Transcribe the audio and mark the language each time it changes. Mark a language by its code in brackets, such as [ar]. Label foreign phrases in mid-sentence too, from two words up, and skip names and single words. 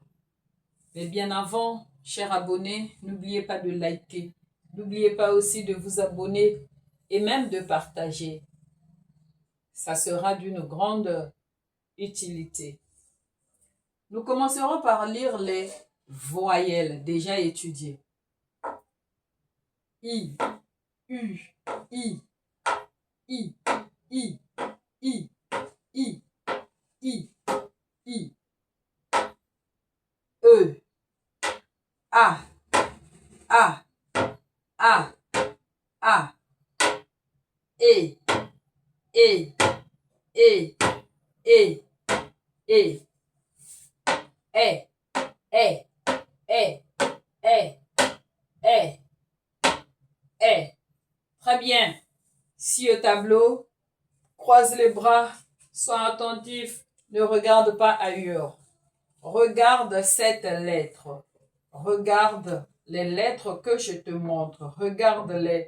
[fr] Mais bien avant, chers abonnés, n'oubliez pas de liker, n'oubliez pas aussi de vous abonner et même de partager. Ça sera d'une grande utilité. Nous commencerons par lire les voyelles déjà étudiées. I, U, I, I, I, I, I, I, I. E, A, A, A, A. E, E, E, E, E. E, E, E, E, E, E. Très bien. Si au tableau, croise les bras, sois attentif, ne regarde pas ailleurs. Regarde cette lettre. Regarde les lettres que je te montre. Regarde-les.